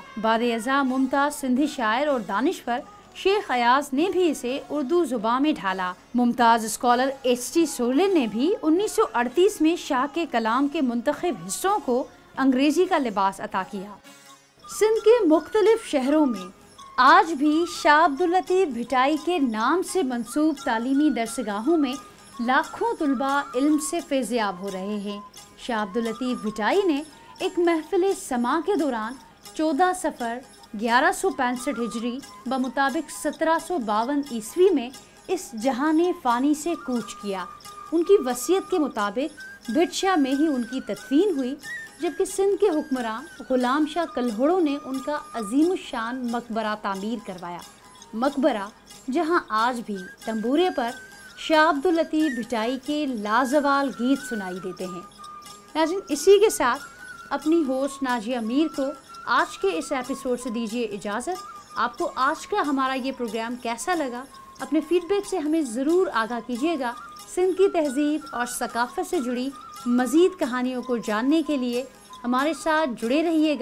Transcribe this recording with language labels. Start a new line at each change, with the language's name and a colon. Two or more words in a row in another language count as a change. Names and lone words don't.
Urdu: بعد ازاں ممتاز سندھی شاعر اور دانشور شیخ ایاز نے بھی اسے اردو زبان میں ڈھالا. ممتاز اسکالر H.T. سولن نے بھی 1938 میں شاہ کے کلام کے منتخب حصوں کو انگریزی کا لباس عطا کیا. سندھ کے مختلف شہروں میں آج بھی شاہ عبد اللطیف بھٹائی کے نام سے منسوب تعلیمی درسگاہوں میں لاکھوں طلبہ علم سے فیضیاب ہو رہے ہیں. شاہ عبد اللطیف بھٹائی نے ایک محفل سماع کے دوران 14 صفر 1165 ہجری بمطابق 1752 عیسوی میں اس جہانِ فانی سے کوچ کیا. ان کی وصیت کے مطابق بھٹ شاہ میں ہی ان کی تدفین ہوئی، جبکہ سندھ کے حکمران غلام شاہ کلہوڑو نے ان کا عظیم الشان مقبرہ تعمیر کروایا. مقبرہ جہاں آج بھی طنبورے پر شاہ عبد اللطیف بھٹائی کے لازوال گیت سنائی دیتے ہیں. ناظرین، اسی کے ساتھ اپنی ہوسٹ نازیہ میر کو آج کے اس ایپیسوڈ سے دیجیے اجازت. آپ کو آج کا ہمارا یہ پروگرام کیسا لگا؟ اپنے فیڈبیک سے ہمیں ضرور آگاہ کیجیےگا. سندھ کی تہذیب اور ثقافت سے جڑی مزید کہانیوں کو جاننے کے لیے ہمارے ساتھ جڑے رہیےگا.